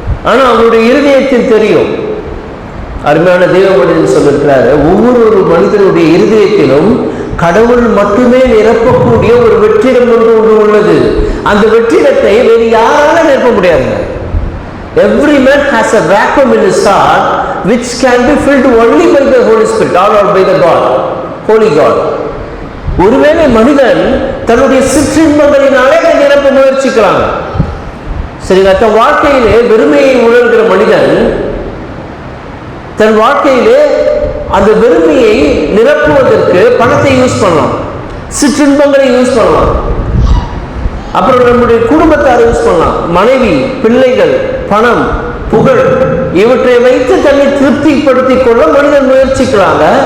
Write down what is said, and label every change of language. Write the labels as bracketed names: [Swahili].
[Tamil] ஆனால் அவருடைய இருதயத்தில் தெரியும். அருமையான தேவ மனிதன் சொல்லிருக்கிறாரு, ஒவ்வொரு மனிதனுடைய இருதயத்திலும் கடவுள் மட்டுமே நிரப்பக்கூடிய ஒரு வெற்றிடம் ஒன்று உள்ளது. அந்த வெற்றிடத்தை வேறு யாரால நிரப்ப முடியாது. [English] Every man has a vacuum in his heart which can be filled only by the Holy Spirit or by the God, Holy God. [Tamil] ஒருவேளை மனிதன் தன்னுடைய சிற்றின்பங்களினாலே அதை நிரப்ப முயற்சிக்கிறாங்க. சரிங்க? தன் வாழ்க்கையிலே வெறுமையை உணர்கிற மனிதன் தன் வாழ்க்கையிலே அந்த வெறுமையை நிரப்புவதற்கு பணத்தை யூஸ் பண்ணலாம், சிற்றின்பங்களை யூஸ் பண்ணலாம், அப்புறம் நம்முடைய குடும்பத்தாரை யூஸ் பண்ணலாம், மனைவி, பிள்ளைகள், பணம், புகழ், இவற்றை வைத்து தன்னை திருப்திப்படுத்திக் கொள்ள மனிதன் முயற்சிக்கிறாங்க.